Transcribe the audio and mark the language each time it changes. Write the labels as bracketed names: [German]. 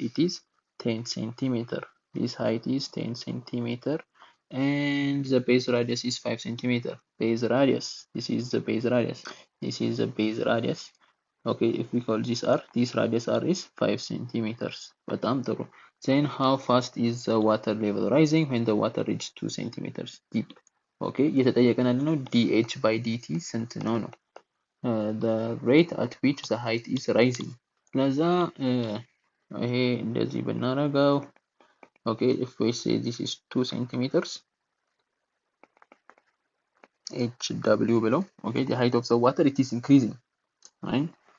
[English] It is 10 centimeter. This height is 10 centimeter, and the base radius is 5 centimeter. Base radius. This is the base radius. This is the base radius. Okay, if we call this r, this radius r is 5 centimeters. [Amharic] በጣም ጥሩ. [English] Then how fast is the water level rising when the water reaches 2 centimeters deep? [Amharic] Okay, እየተጠየቀን ያለነው dh by dt ስንት ነው ነው? [English] The rate at which the height is rising. [Amharic] ለዛ ይሄ እንደዚህ ብናረገው, [English] okay, if we say this is 2 centimeters, hw below, okay, the height of the water, it is increasing, right?